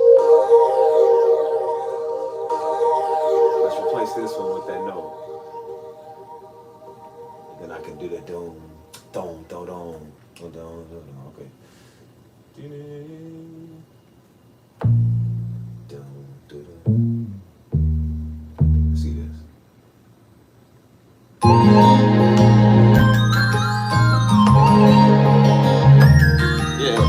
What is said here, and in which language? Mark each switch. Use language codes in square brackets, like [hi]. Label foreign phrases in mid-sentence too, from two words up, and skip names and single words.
[en] Let's replace this one with that note. And then I can do that dome, dome, dome, dome, dome, dome, dome. Okay. Dome, dome. See this? Yeah.